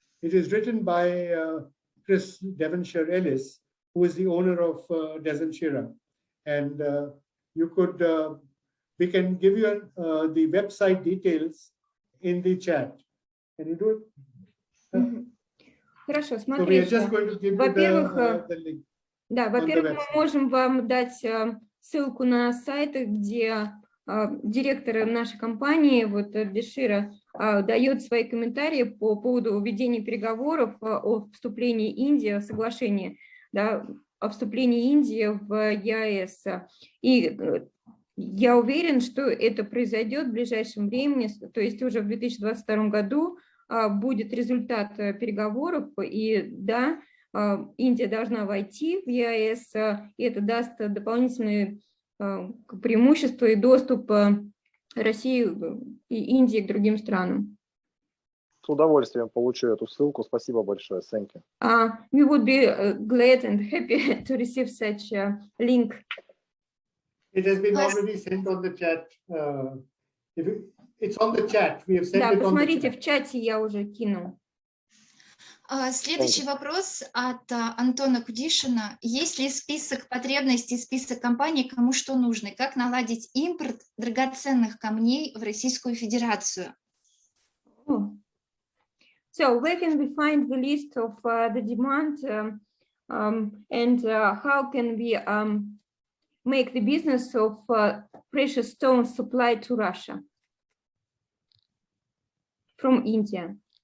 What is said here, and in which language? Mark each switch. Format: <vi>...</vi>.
<en>It is written by Dezan Shira Ellis, who is the owner of Dezan Shira. And we can give you the website details in the chat. Can you do it?</en> <ru>Хорошо, смотрите. Во-первых, мы можем вам дать ссылку на сайт, где директор нашей компании, Шира, дает свои комментарии по поводу ведения переговоров о вступлении Индии в соглашение, о вступлении Индии в ЕАЭС. И я уверен, что это произойдет в ближайшем времени, то есть уже в 2022 году будет результат переговоров, и да, Индия должна войти в ЕАЭС, и это даст дополнительные преимущества и доступ России и Индии к другим странам. С удовольствием получу эту ссылку. Спасибо большое.</ru> <en>Thank you. We would be glad and happy to receive such a link. It has been already sent on the chat. It's on the chat. We have sent it on the chat.</en> <ru>Да, посмотрите, в чате я уже кинул. Следующий вопрос от Антона Кудишина. Есть ли список потребностей, список компаний, кому что нужно? И как наладить импорт драгоценных камней в Российскую Федерацию?</ru> <en>So where can we find the list of the demand and how can we make the business of precious stones supply to Russia from India.</en>